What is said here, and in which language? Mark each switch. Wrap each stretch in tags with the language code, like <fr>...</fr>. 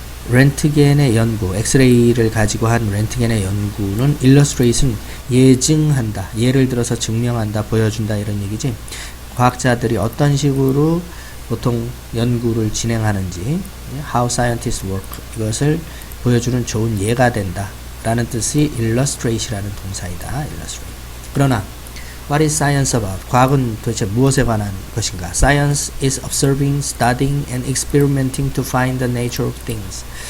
<ko>렌트겐의 연구, 엑스레이를 가지고 한 렌트겐의 연구는 illustrate은 예증한다, 예를 들어서 증명한다, 보여준다, 이런 얘기지. 과학자들이 어떤 식으로 보통 연구를 진행하는지,</ko> <en>how scientists work,</en> <ko>이것을 보여주는 좋은 예가 된다 라는 뜻이 illustrate이라는 동사이다.</ko> <en>illustrate.</en> <ko>그러나</ko> <en>what is science about?</en> <ko>과학은 도대체 무엇에 관한 것인가?</ko> <en>Science is observing, studying, and experimenting to find the nature of things.</en>